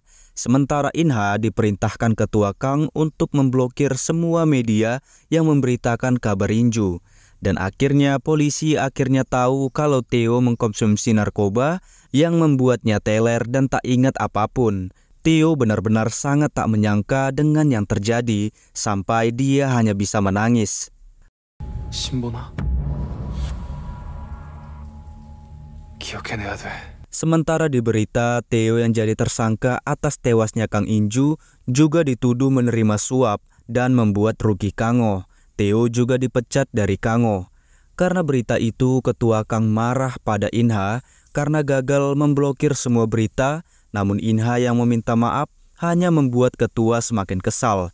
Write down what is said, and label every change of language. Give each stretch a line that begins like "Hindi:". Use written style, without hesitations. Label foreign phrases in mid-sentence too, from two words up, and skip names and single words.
Indonesian: Sementara Inha diperintahkan ketua Kang untuk memblokir semua media yang memberitakan kabar Inju. Dan akhirnya polisi tahu kalau Theo mengkonsumsi narkoba yang membuatnya teler dan tak ingat apapun. Theo benar-benar sangat tak menyangka dengan yang terjadi sampai dia hanya bisa menangis.
Korean: 신보나? 기억해내야 돼.
Indonesian: Sementara di berita, Theo yang jadi tersangka atas tewasnya Kang Inju juga dituduh menerima suap dan membuat rugi Kango. Theo juga dipecat dari Kango. Karena berita itu, ketua Kang marah pada Inha karena gagal memblokir semua berita, namun Inha yang meminta maaf hanya membuat ketua semakin kesal.